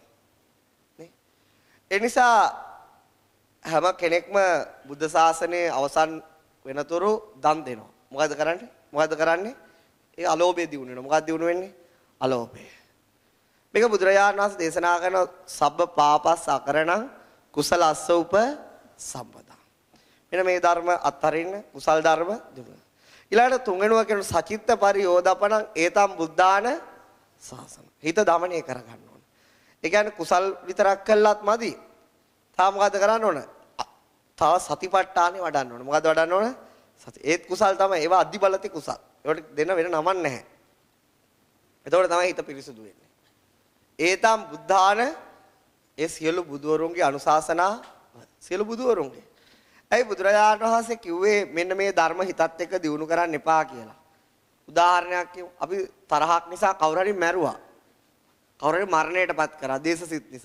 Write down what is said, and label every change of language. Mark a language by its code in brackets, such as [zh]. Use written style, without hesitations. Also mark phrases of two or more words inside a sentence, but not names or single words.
[si] නේ? ඒ නිසා හැම කෙනෙක්ම බුද්ධ ශාසනයේ අවසන් වෙනතුරු දන් දෙනවා. මොකද කරන්නේ? මොකද කරන්නේ? ඒ අලෝභය දිනු වෙනවා. මොකක්ද දිනු වෙන්නේ? අලෝභය. මේක බුදුරජාණන් වහන්සේ දේශනා කරන [pi] සබ්බ පාපස් අකරණං කුසලස්ස උප සම්පදා. [si] මෙන්න මේ ධර්ම අත්තරින්න කුසල් ධර්ම දුන්න. ඊළඟට තුන්වෙනුව කියන [pi] සචිත්ත පරියෝදපණං ඒතම් බුද්ධාන සාසන. [si] හිත දමනය කරගන්න ඕන. ඒ කියන්නේ කුසල් විතරක් කළාත් මදි. තා මොකද කරන්න ඕන? තව සතිපට්ඨානෙ වඩන්න ඕන. මොකද වඩන්න ඕන? සති. ඒත් කුසල් තමයි. ඒවා අධිබලති කුසල්. ඒවට දෙන්න වෙන නමක් නැහැ. එතකොට තමයි හිත පිරිසුදු වෙන්නේ. [pi] ඒතම් බුද්ධාන [si] ඒ සියලු බුදුවරුන්ගේ අනුශාසනා සියලු බුදුවරුන්ගේ. ඇයි බුදුරජාණන් වහන්සේ කිව්වේ මෙන්න මේ ධර්ම හිතත් එක්ක දිනු කරන්න එපා කියලා? උදාහරණයක් කියමු. අපි තරහක් නිසා කවුරු හරි මැරුවා. කවුරු හරි මරණයටපත් කරා දේශසිත නිසා.